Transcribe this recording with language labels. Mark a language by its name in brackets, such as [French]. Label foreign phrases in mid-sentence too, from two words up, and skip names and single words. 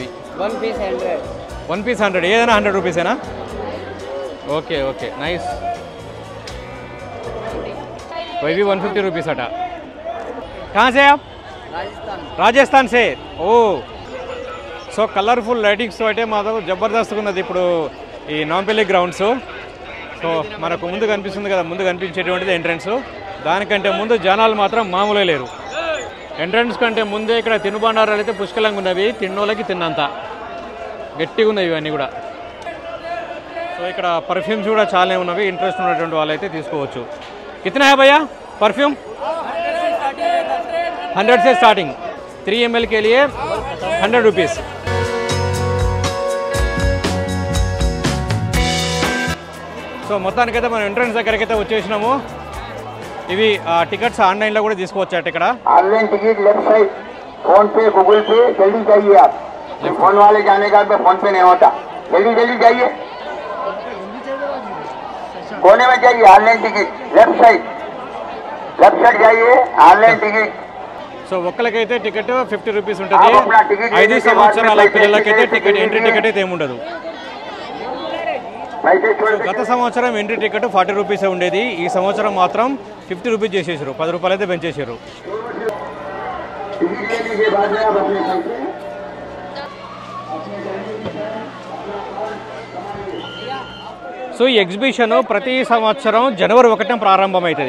[English] 1 piece 100. [Telugu] 1 piece 100, ఏదైనా 100 రూపీసేనా? [English] okay okay, nice. [Telugu] ఇవి 150 రూపీస్ అట. [Hindi] कहाँ से आप? राजस्थान से. [Telugu] ఓ, సో [English] colorful lightings [Telugu] అయితే మాత్రం జబర్దస్త్గా ఉన్నది ఇప్పుడు ఈ నాంపల్లి గ్రౌండ్స్. సో మనకు ముందు కనిపిస్తుంది కదా, ముందు కనిపించేటువంటిది ఎంట్రన్స్. దానికంటే ముందు జనాలు మాత్రం మామూలుగా లేరు. ఎంట్రన్స్ కంటే ముందే ఇక్కడ తినుబండారాలు అయితే పుష్కలంగా ఉన్నవి. తిన్నోళ్ళకి తిన్నంత గట్టిగా ఉన్నవి ఇవన్నీ కూడా. సో ఇక్కడ పర్ఫ్యూమ్స్ కూడా చాలానే ఉన్నవి. ఇంట్రెస్ట్ ఉన్నటువంటి వాళ్ళు అయితే తీసుకోవచ్చు. [Hindi] कितना है भैया परफ्यूम? 100 से स्टार्टिंग. 3 ml के लिए 100 రూపీస్. [Telugu] సో మొత్తానికైతే మనం ఎంట్రన్స్ దగ్గరికి అయితే వచ్చేసినాము. ఇవి టికెట్స్ ఆన్లైన్లో కూడా తీసుకోవచ్చట. ఇక్కడ [English] online ticket left side, [Hindi] फोन पे गूगल पे, जल्दी जाइए आप. फोन वाले जाने का फोन पे नहीं होता. जल्दी जल्दी जाइए, कोने में जाइए. [English] online ticket left side [Hindi] जाइए, [English] online ticket. [Telugu] సో ఒక్కరికైతే టికెట్ 50 రూపీస్ ఉంటుంది. 5 సంవత్సరాల పిల్లలకైతే టికెట్, [English] entry ticket [Telugu] అయితే ఏముండదు. గత సంవత్సరం [English] entry ticket [Telugu] 40 రూపీసే ఉండేది. ఈ సంవత్సరం మాత్రం 50 రూపీస్ చేసేసారు. 10 రూపాయలు అయితే పెంచేసారు. సో ఈ ఎగ్జిబిషన్ ప్రతి సంవత్సరం జనవరి 1న ప్రారంభమవుతుంది.